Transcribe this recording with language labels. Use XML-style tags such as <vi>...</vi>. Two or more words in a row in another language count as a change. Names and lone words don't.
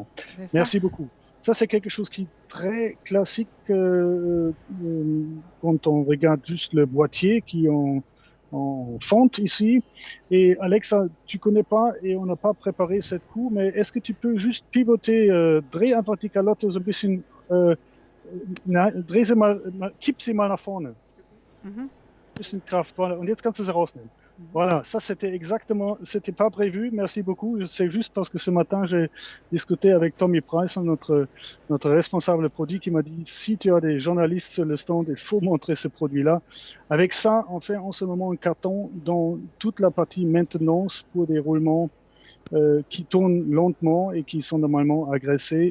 <fr>Merci beaucoup. Ça, c'est quelque chose qui est très classique quand on regarde juste le boîtier qui est en fonte ici. Et Alexa, tu connais pas et on n'a pas préparé cette coup, mais est-ce que tu peux juste pivoter,</fr> <de>dreh einfach die Kalotte so ein bisschen, kipp sie mal nach vorne. Ein bisschen Kraft, voilà. Und jetzt kannst du sie rausnehmen.</de> <fr>Voilà, ça c'était exactement, c'était pas prévu, merci beaucoup. C'est juste parce que ce matin j'ai discuté avec Tommy Price, notre responsable produit, qui m'a dit si tu as des journalistes sur le stand, il faut montrer ce produit-là. Avec ça, on fait en ce moment un carton dans toute la partie maintenance pour des roulements qui tournent lentement et qui sont normalement agressés.</fr>